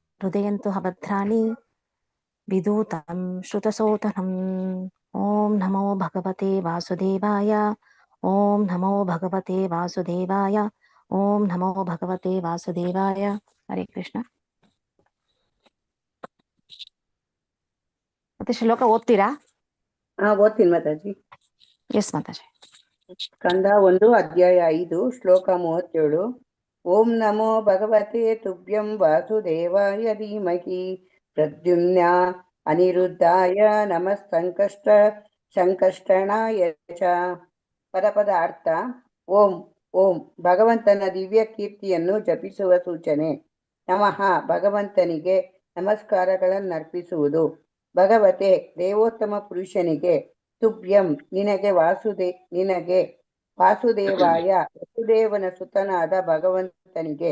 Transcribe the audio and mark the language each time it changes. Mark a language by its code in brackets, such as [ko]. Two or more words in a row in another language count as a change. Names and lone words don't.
[sa] हृदयन्तु भद्राणि विधूतं श्रुतसोतनम्. ओं नमो भगवते वासुदेवाय. ओं नमो भगवते वासुदेवाय. ओं नमो भगवते वासुदेवाय. हरे कृष्ण. [kn] ಮತ್ತೆ ಶ್ಲೋಕ ಓದ್ತೀರಾ? ಓದ್ತೀನಿ ಮಾತಾಜಿ. ಎಸ್ ಮಾತಾಜಿ. ಸ್ಕಂದ 1 ಅಧ್ಯಾಯ 5 ಶ್ಲೋಕ 37. [sa] ओं नमो भगवते तुभ्यं वासुदेवाय धीमहि प्रद्युम्नायानिरुद्धाय नमः सङ्कर्षणाय च. [kn] ಪದ ಅರ್ಥ. ಓಂ ಓಂ ಭಗವಂತನ ದಿವ್ಯ ಕೀರ್ತಿಯನ್ನು ಜಪಿಸುವ ಸೂಚನೆ. ನಮಃ ಭಗವಂತನಿಗೆ ನಮಸ್ಕಾರಗಳನ್ನರ್ಪಿಸುವುದು. ಭಗವತೆ ದೇವೋತ್ತಮ ಪುರುಷನಿಗೆ. ತುಭ್ಯಂ ನಿನಗೆ ವಾಸುದೇವಾಯ ವಸುದೇವನ ಸುತನಾದ ಭಗವಂತನಿಗೆ.